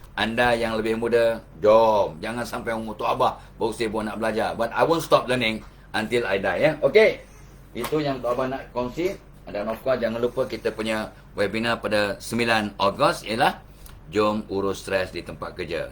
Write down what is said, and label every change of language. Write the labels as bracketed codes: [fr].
[ms] Anda yang lebih muda, jom, jangan sampai umur Tok Abah baru sibuk nak belajar. [en] But I won't stop learning until I die, ya. [ms] Okey, itu yang Tok Abah nak kongsi. Dan of course jangan lupa kita punya webinar pada 9 Ogos ialah jom urus stres di tempat kerja.